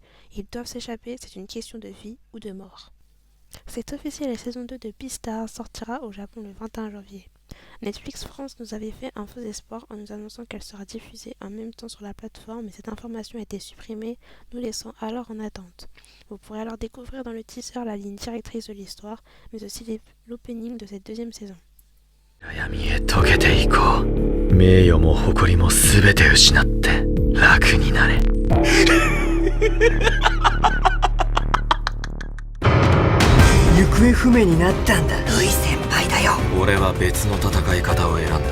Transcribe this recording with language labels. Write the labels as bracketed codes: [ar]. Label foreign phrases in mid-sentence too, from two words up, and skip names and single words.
[fr] Ils doivent s'échapper, c'est une question de vie ou de mort. C'est officiel, la saison 2 de Beastars sortira au Japon le 21 janvier. Netflix France nous avait fait un faux espoir en nous annonçant qu'elle sera diffusée en même temps sur la plateforme, mais cette information a été supprimée, nous laissant alors en attente. Vous pourrez alors découvrir dans le teaser la ligne directrice de l'histoire, mais aussi l'opening de cette deuxième saison. [ja] 闇へ溶けていこう。名誉も誇りも全て失って楽になれ。行方不明になったんだ。ルイ先輩だよ。俺は別の戦い方を選んだ。